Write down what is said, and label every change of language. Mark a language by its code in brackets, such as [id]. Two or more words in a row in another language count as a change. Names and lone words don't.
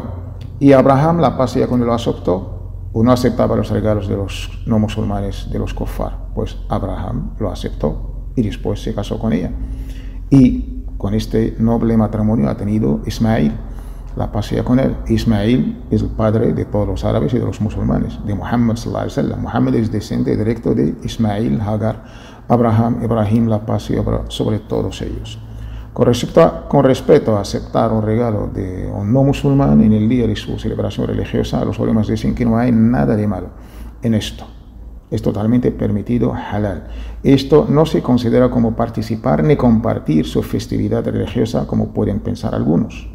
[es] Y Abraham, la paz sea con él, lo aceptó o no aceptaba los regalos de los no musulmanes, de los kuffar. Pues Abraham lo aceptó y después se casó con ella. Y con este noble matrimonio ha tenido Ismail, la paz sea con él. Ismail es el padre de todos los árabes y de los musulmanes, de Muhammad [ar] صلى الله عليه وسلم. [es] Muhammad es descendiente directo de Ismail, Hagar, Abraham, Ibrahim, la paz sea sobre todos ellos. Con respecto a aceptar un regalo de un no musulmán en el día de su celebración religiosa, los ulemas dicen que no hay nada de malo en esto. Es totalmente permitido, halal. Esto no se considera como participar ni compartir su festividad religiosa como pueden pensar algunos.